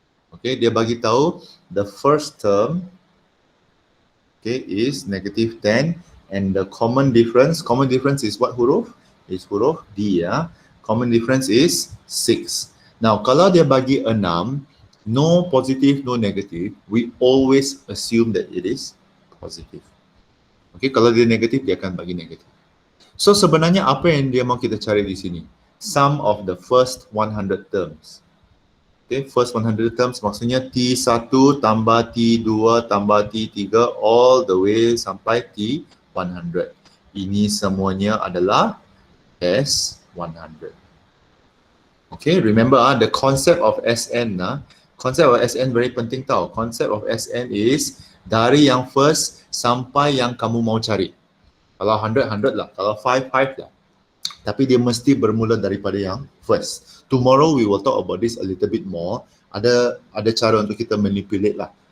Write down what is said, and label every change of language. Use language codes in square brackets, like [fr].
[en] Okay, [ms] dia bagi tahu [en] the first term, okay, is negative 10 and the common difference is what huruf? Is huruf D. Common difference is 6. Now, [ms] kalau dia bagi 6, [en] no positive, no negative, we always assume that it is positive. [ms] Okay, kalau dia negatif, dia akan bagi negatif. So, sebenarnya apa yang dia mau kita cari di sini? [en] Sum of the first 100 terms. Okay, first 100 terms [ms] maksudnya T1 tambah T2 tambah T3 [en] all the way sampai T100. [ms] Ini semuanya adalah S100. [en] Okay, remember the concept of SN. Concept of SN very [ms] penting tau. [en] Concept of SN is [ms] dari yang first sampai yang kamu mau cari. Kalau 100 lah, kalau 5 lah. Tapi dia mesti bermula daripada yang first. [en] Tomorrow we will talk about this a little bit more. [ms] Ada cara untuk kita manipulate lah.